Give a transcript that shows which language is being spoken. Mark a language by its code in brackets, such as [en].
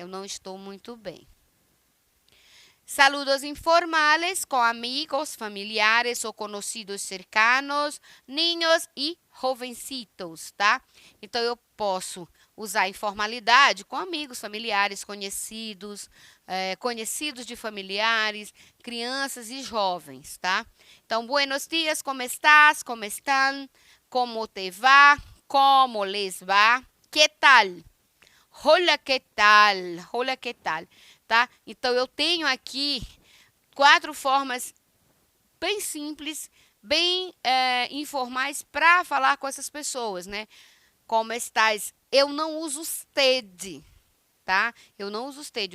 [pt] Eu não estou muito bem. [es] Saludos informales [pt] com amigos, familiares ou conhecidos cercanos, niños e jovencitos, tá? Então, eu posso usar informalidade com amigos, familiares, conhecidos, conhecidos de familiares, crianças e jovens, tá? [es] Então, buenos dias, como estás, como están, como te va, como les va, que tal? Hola, que tal? Hola, que tal? Tá? [pt] Então, eu tenho aqui 4 formas bem simples, bem informais para falar com essas pessoas, né? [es] Como estás? [pt] Eu não uso usted, tá? Eu não uso usted.